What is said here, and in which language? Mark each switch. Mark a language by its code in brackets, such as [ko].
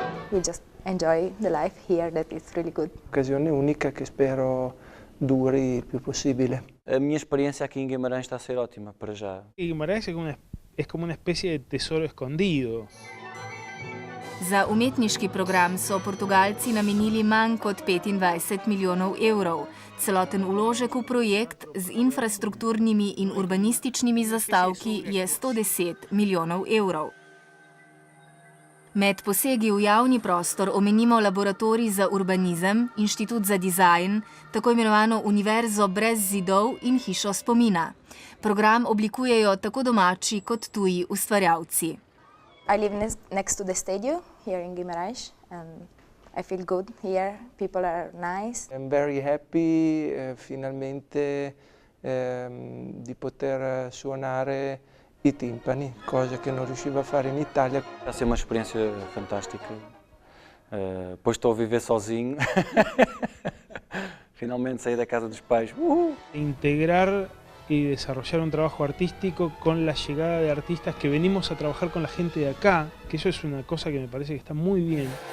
[en] We just enjoy the life here, that is really good. [it] Occasione unica che spero duri il più possibile. [pt] A minha experiência aqui em Guimarães está a ser ótima para já. [es] Guimarães es como una especie de tesoro escondido. [sl] Za umetniški program so Portugalci namenili manj kot 25 milijonov evrov. Celoten vložek v projekt z infrastrukturnimi in urbanističnimi zastavki je 110 milijonov evrov. Med posegi v javni prostor omenimo laboratorij za urbanizem, inštitut za dizajn, tako imenovano univerzo brez zidov in hišo spomina. Program oblikujejo tako domači kot tuji ustvarjalci. [en] I live next to the stadium here in Guimarães and I feel good here, people are nice. I'm very happy [it] finalmente di poter suonare i timpani, cosa che non riuscivo a fare in Italia. [pt] Está a ser uma experiência fantástica. Depois estou a viver sozinho. Finalmente saí da casa dos pais. [es] Integrar y desarrollar un trabajo artístico con la llegada de artistas que venimos a trabajar con la gente de acá, que eso es una cosa que me parece que está muy bien.